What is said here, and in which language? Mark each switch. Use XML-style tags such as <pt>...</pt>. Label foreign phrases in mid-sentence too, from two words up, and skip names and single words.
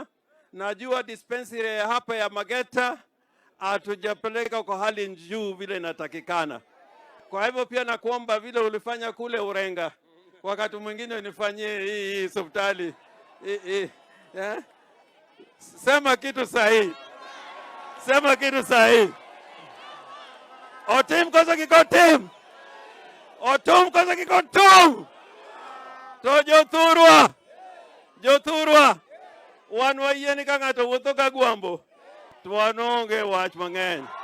<sw>Najua dispensary hapa ya Mageta hatujapeleka kwa hali njuu vile inatakikana. Kwa hivyo pia nakuomba vile ulifanya kule Urenga, wakati mwingine unifanyie hii hospitali. Sema kitu sahihi.</sw> <luo>Otim kosa kikotim. Otum kosa kikotum. To Jothurwa. Wan wayie ka ng'ato wuotho ka Agwambo, to wan onge wach mang'eny.</luo>